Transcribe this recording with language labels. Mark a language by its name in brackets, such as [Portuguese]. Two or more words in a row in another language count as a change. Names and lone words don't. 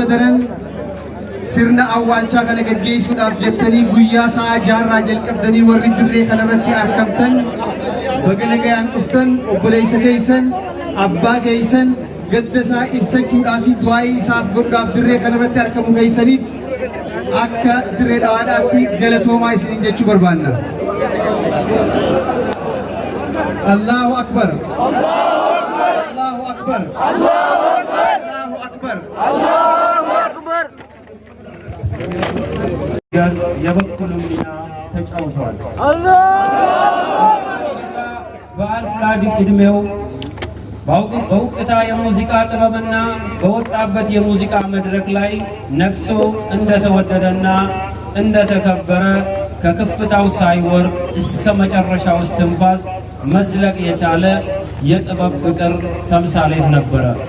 [Oromo] daran sirna awwaalchaa kana gaggeessuudhaaf jettanii guyyaa sa'a 6 jalqabdanii warri dirree kanarratti argamtan baga nagayaan dhuftan obboleessa keessan abbaa keessan gadda isaa ibsachuudhaaf fi du'aa'ii isaaf godhuudhaaf dirree kanarratti argamu keessaniif akka Dirree Dhawaadhaatti galatoomaa isiniin jechuu barbaanna. [Arabic] الله أكبر. الله أكبر. الله أكبر. الله أكبر. [Amharic] የበኩሉን ሚና ተጫውተዋል። በዓል ስላድግ ዕድሜው በውቅታ የሙዚቃ ጥበብና በወጣበት የሙዚቃ መድረክ ላይ ነግሶ እንደተወደደና እንደተከበረ ከከፍታው ሳይወርድ እስከ መጨረሻው እስትንፋስ መዝለቅ የቻለ የጥበብ ፍቅር ተምሳሌት ነበረ።